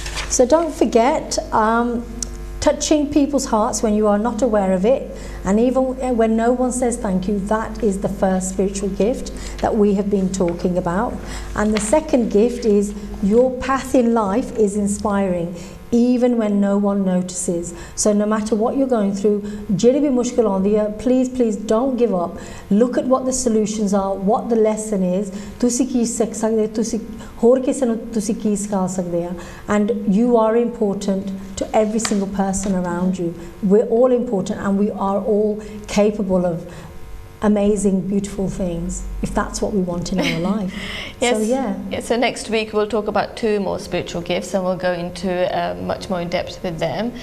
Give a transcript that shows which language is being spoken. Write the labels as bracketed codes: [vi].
[en] So don't forget, touching people's hearts when you are not aware of it, and even when no one says thank you, that is the first spiritual gift that we have been talking about. And the second gift is your path in life is inspiring, even when no one notices. So no matter what you're going through, [pa] ਜਿਹੜੀ ਵੀ ਮੁਸ਼ਕਿਲ ਆਉਂਦੀ ਹੈ, [en] please don't give up. Look at what the solutions are, what the lesson is. [pa] ਤੁਸੀਂ ਕੀ ਸਿੱਖ ਸਕਦੇ, ਤੁਸੀਂ ਹੋਰ ਕਿਸੇ ਨੂੰ ਤੁਸੀਂ ਕੀ ਸਿਖਾ ਸਕਦੇ ਆ. [en] And you are important to every single person around you. We're all important, and we are all capable of amazing, beautiful things, if that's what we want in our life. Yes. So so next week we'll talk about 2 more spiritual gifts, and we'll go into much more in depth with them.